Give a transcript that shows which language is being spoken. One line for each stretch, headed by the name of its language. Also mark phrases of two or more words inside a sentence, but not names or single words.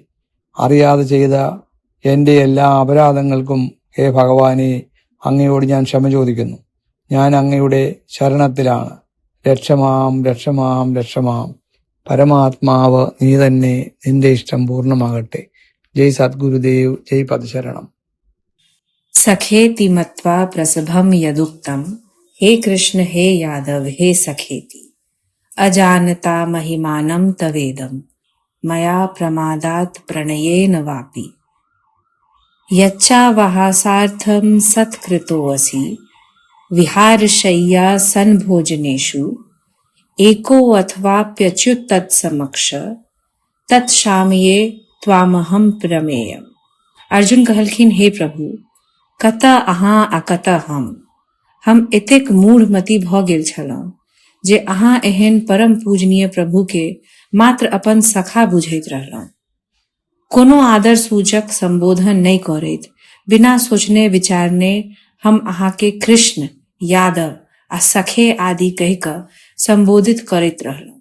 Malayalam: അറിയാതെ ചെയ്ത എന്റെ എല്ലാ അപരാധങ്ങൾക്കും ഹേ ഭഗവാനെ, അങ്ങയോട് ഞാൻ ക്ഷമ ചോദിക്കുന്നു. ഞാൻ അങ്ങയുടെ ശരണത്തിലാണ്.
Sanskrit: रक्षमाम् रक्षमाम् रक्षमाम्.
Malayalam: പരമാത്മാവ് നീ തന്നെ, നിന്റെ ഇഷ്ടം പൂർണ്ണമാകട്ടെ. ജയ് സദ്ഗുരുദേവ്, ജയ് പദശരണം.
Sanskrit: सखेति मत्वा प्रसभं यदुक्तं, हे कृष्ण हे यादव हे सखेति, अजानता महिमानं तवेदं, मया प्रमादात् प्रणयेन वापि। यच्चावहासार्थं सत्कृतोऽसि, विहारशय्या सन्भोजनेषु, एको अथवाप्यच्युत तत्समक्ष, तत्शामये त्वामहं प्रमेयम्।
Maithili: अर्जुन कहलखिन, हे प्रभु, कतऽ अहाँ आ कतऽ हम एतेक मूढ़मती भऽ गेल छलहुँ जे अहाँ एहन परम पूजनीय प्रभु के मात्र अपन सखा बुझैत रहलहुँ। कोनो आदर सूचक संबोधन नहीं करैत, बिना सोचने विचारने हम अहाँ के कृष्ण, यादव आ सखे आदि कहि कऽ संबोधित करैत रहलहुँ।